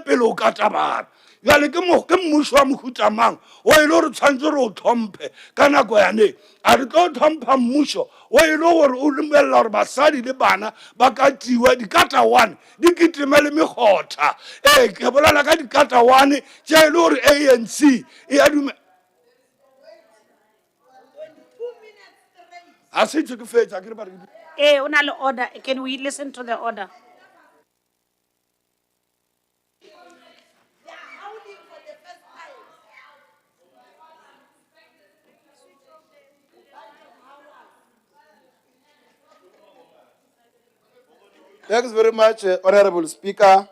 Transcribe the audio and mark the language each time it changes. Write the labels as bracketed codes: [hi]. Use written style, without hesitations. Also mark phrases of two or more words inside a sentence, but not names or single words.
[nso] pele o kata bana jale ke mmušo wa mohutamang o e le gore tshwanetse re o tlhomphe ka nako yane a re tlo tlhompha mmušo o e le gore o lemelela gore basadi le bana ba katiwe dikata one di kitime le megotha ke bolela ka dikata one tše e le gore ANC e a dume a se tšwe ke fetša ke re ba re o na le order. [en] Can we listen to the order? Thanks very much, Honorable Speaker.